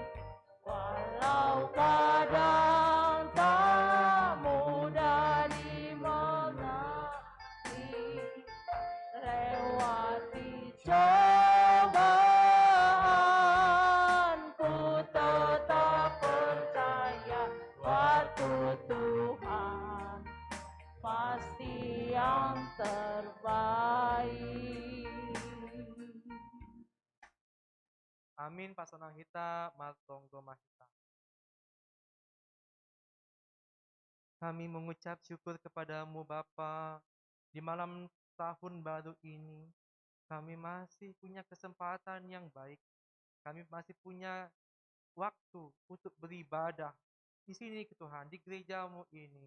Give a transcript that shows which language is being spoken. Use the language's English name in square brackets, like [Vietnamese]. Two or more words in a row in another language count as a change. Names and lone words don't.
[Indonesian] Walau kadang tak mudah dimengerti, lewati cobaan, ku tetap percaya waktu Tuhan pasti yang terbaik. [Batak Simalungun] Amin pasonang hita matonggo mahita. [Indonesian] Kami mengucap syukur kepadamu Bapa, di malam tahun baru ini kami masih punya kesempatan yang baik. Kami masih punya waktu untuk beribadah di sini Tuhan, di gerejamu ini.